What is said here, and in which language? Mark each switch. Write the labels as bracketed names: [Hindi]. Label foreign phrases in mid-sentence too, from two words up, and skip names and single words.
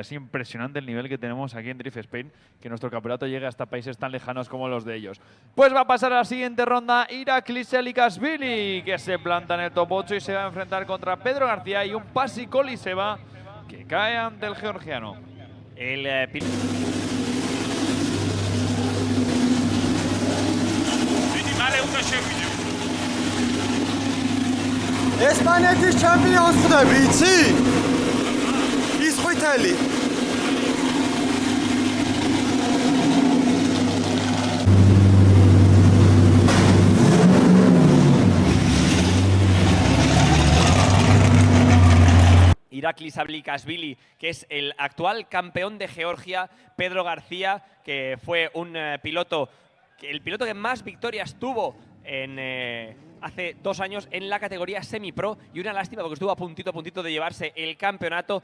[Spanish] Es impresionante el nivel que tenemos aquí en Drift Spain, que nuestro campeonato llegue hasta países tan lejanos como los de ellos. Pues va a pasar a la siguiente ronda Iraklis Alikashvili, que se planta en el top 8 y se va a enfrentar contra Pedro García y un Pasi Koliseva que cae ante el georgiano. El piloto... [Georgian] ესპანეთის ჩემპიონს ხდები, იცი? ის ხვითელი. [Spanish] Iraklis Alikashvili, que es el actual campeón de Georgia, Pedro García, que fue un piloto, el piloto que más victorias tuvo hace 2 años en la categoría semi-pro, y una lástima porque estuvo a puntito de llevarse el campeonato.